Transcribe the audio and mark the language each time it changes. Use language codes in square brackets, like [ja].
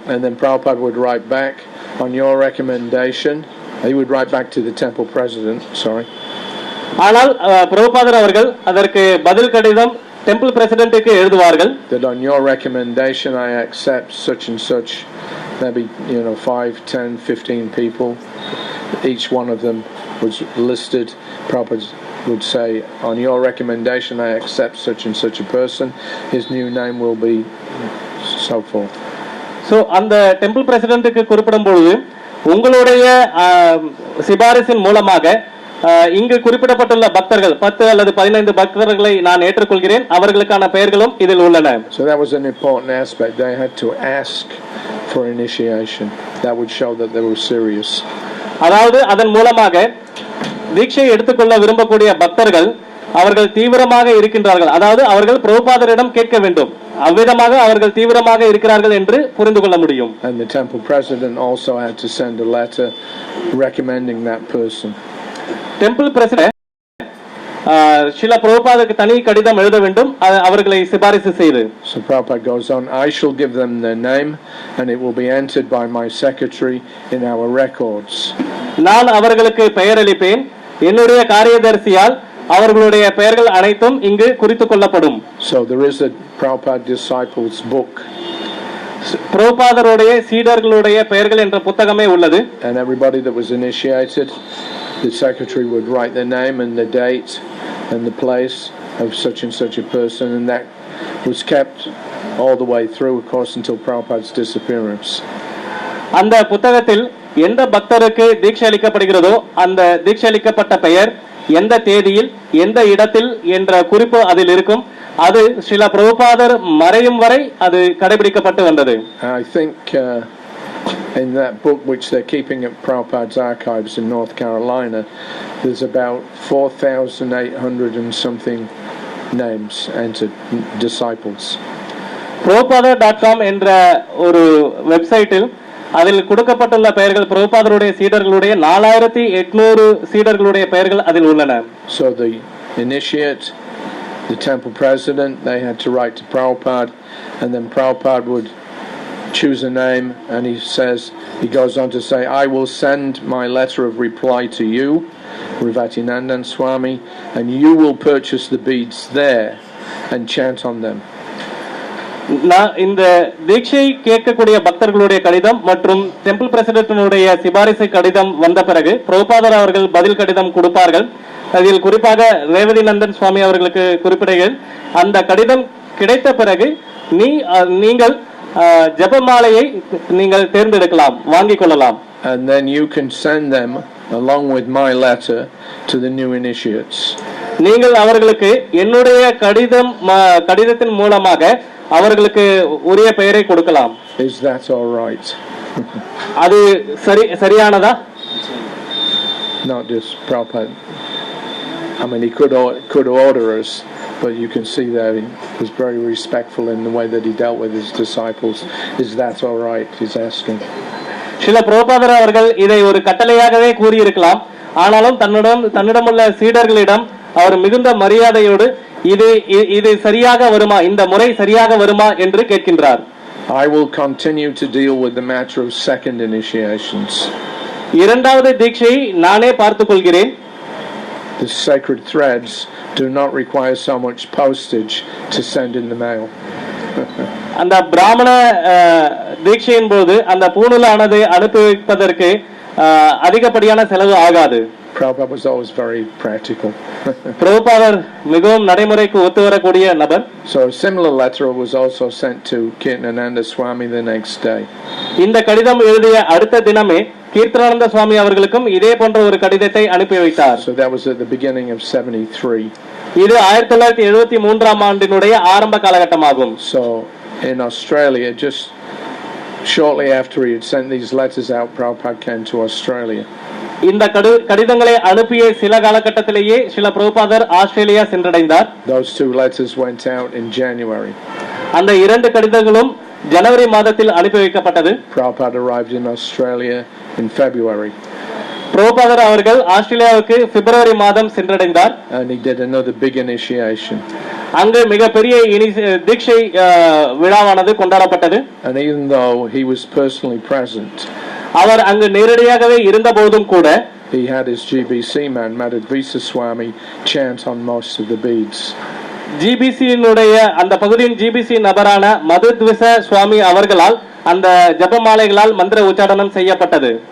[en] And then Prabhupada would write back on your recommendation. He would write back to the temple president, sorry. [ta] ஆனால் பிரபுபாதர் அவர்கள் அதற்கு பதில் கடிதம் டெம்பிள் பிரசிடென்ட்டுக்கு எழுதுவார்கள். [en] That on your recommendation I accept such and such, maybe 5, 10, 15 people, each one of them was listed. Prabhupada would say, on your recommendation I accept such and such a person, his new name will be so forth. [ta] So அந்த temple பிரசிடென்ட்டுக்கு குறிப்பிடும் பொழுது உங்களுடைய சிபாரிசின் மூலமாக இங்கு குறிப்பிடப்பட்டுள்ள பக்தர்கள் 10 அல்லது 15 பக்தர்களை நான் ஏற்றுக்கொள்கிறேன், அவர்களுக்கான பெயர்களும் இதில் உள்ளன. [en] So that was an important aspect. They had to ask for initiation. That would show that they were serious. [ta] அதாவது அதன் மூலமாக தீட்சை எடுத்துக்கொள்ள விரும்பக்கூடிய பக்தர்கள் அவர்கள் தீவிரமாக இருக்கின்றார்கள், அதாவது அவர்கள் பிரபுபாதரிடம் கேட்க வேண்டும், அவ்விதமாக அவர்கள் தீவிரமாக இருக்கிறார்கள் என்று புரிந்து கொள்ள முடியும். [en] And the temple president also had to send a letter recommending that person. [ta] Temple president Srila பிரபுபாதருக்கு தனி கடிதம் எழுத வேண்டும், அவர்களை சிபாரிசு செய்து. [en] So Prabhupada goes on, I shall give them their name and it will be entered by my secretary in our records. [ta] நான் அவர்களுக்கு பெயர் அளிப்பேன், என்னுடைய காரியதரிசியால் அவர்களுடைய பெயர்கள் அனைத்தும் இங்கு குறித்துக் கொள்ளப்படும். [en] So there is a Prabhupada disciples book. [ta] பிரபுபாதருடைய சீடர்களுடைய பெயர்கள் என்ற புத்தகமே உள்ளது. [en] And everybody that was initiated, the secretary would write their name and the date and the place of such and such a person, and that was kept all the way through, of course, until Prabhupada's disappearance. [ta] அந்த புத்தகத்தில் எந்த பக்தருக்கு தீட்சை அளிக்கப்படுகிறதோ அந்த தீட்சை அளிக்கப்பட்ட பெயர் எந்த தேதியில் எந்த இடத்தில் என்ற குறிப்பு அதில் இருக்கும். அது ஸ்ரீல பிரபுபாதர் மறையும் வரை அது கடைபிடிக்கப்பட்டு வந்தது. [en] I think in that book which they're keeping at Prabhupada's archives in North Carolina, there's about 4,800 and something names entered, disciples. [ta] prabhupada.com என்ற ஒரு வெப்சைட்டில் அதில் கொடுக்கப்பட்டுள்ள பெயர்கள் பிரபுபாதருடைய சீடர்களுடைய 4800 சீடர்களுடைய பெயர்கள் அதில் உள்ளன. [en] So the initiate, the temple president, they had to write to Prabhupada, and then Prabhupada would choose a name, and he goes on to say, I will send my letter of reply to you, Rivatinandan Swami, and you will purchase the beads there and chant on them. [ta] இந்த தீட்சை கேட்கக்கூடிய பக்தர்களுடைய கடிதம் மற்றும் temple பிரசிடென்ட்னுடைய சிபாரிசு கடிதம் வந்த பிறகு பிரபுபாதர் அவர்கள் பதில் கடிதம் கொடுப்பார்கள். அதில் குறிப்பாக ரேவதி நந்தன் சுவாமி அவர்களுக்கு குறிப்பிடுகள், அந்த கடிதம் கிடைத்த பிறகு நீங்கள் ஜெபமாலையை நீங்கள் தேர்ந்தெடுக்கலாம், வாங்கிக் கொள்ளலாம். [en] And then you can send them along with my letter to the new initiates. [ta] நீங்கள் அவர்களுக்கு என்னுடைய கடிதத்தின் மூலமாக அவர்களுக்கு உரிய பெயரை கொடுக்கலாம். [en] Is that all right? [ta] அது சரியானதா? [en] Not just Prabhupada. I mean, he could order us, but you can see that he was very respectful in the way that he dealt with his disciples. Is that all right? He's asking. [ta] Srila பிரபுபாதர் அவர்கள் இதை ஒரு கட்டளையாகவே கூறியிருக்கலாம். ஆனாலும் தன்னிடமுள்ள சீடர்களிடம் அவர் மிகுந்த மரியாதையோடு இது சரியாக வருமா, இந்த முறை சரியாக வருமா என்று கேட்கின்றார். [en] I will continue to deal with the matter of second initiations. [ta] இரண்டாவது தீட்சையை நானே பார்த்துக் கொள்கிறேன். [en] The sacred threads do not require so much postage to send in the mail. [ta] அந்த பிராமண தீட்சையின் போது அந்த பூணூலானது அனுப்பி வைப்பதற்கு அதிகப்படியான செலவு ஆகாது. [en] Prabhupada was always very practical. [ta] பிரபுபாதர் மிகவும் நடைமுறைக்கு ஒத்து வரக்கூடிய நபர். [en] So a similar letter was also sent to Kirtanananda Swami the next day. [ta] இந்த கடிதம் எழுதிய அடுத்த தினமே கீர்த்தனானந்த சுவாமி அவர்களுக்கும் இதே போன்ற ஒரு கடிதத்தை அனுப்பி வைத்தார். [en] So that was at the beginning of 73. [ta] இது 1973ஆம் ஆண்டினுடைய ஆரம்ப காலகட்டமாகும். [en] So in Australia, just shortly after he had sent these letters out, Prabhupada came to Australia. [ta] இந்த கடிதங்களை அனுப்பிய சில காலகட்டத்திலேயே ஸ்ரீல பிரபுபாதர் ஆஸ்திரேலியா சென்றடைந்தார். [en] Those two letters went out in January. [ta] அந்த இரண்டு கடிதங்களும் ஜனவரி மாதத்தில் அனுப்பி வைக்கப்பட்டது. [en] Prabhupada arrived in Australia in February. [ta] பிரபுபாதர் அவர்கள் ஆஸ்திரேலியாவுக்கு பிப்ரவரி மாதம் சென்றடைந்தார். [en] And he did another big initiation. [ta] அங்கு மிகப்பெரிய தீட்சை விழாவானது கொண்டாடப்பட்டது. [en] And even though he was personally present, [ta] அவர் அங்கு நேரடியாகவே இருந்த போதும் கூட [en] he had his GBC man, Madhvisa Swami, chant on most of the beads. [ta] ஜிபிசியினுடைய அந்த பகுதியின் ஜிபிசி நபரான மதுத்விச சுவாமி அவர்களால் அந்த ஜபமாலைகளால் மந்திர உச்சாரணம் செய்யப்பட்டது.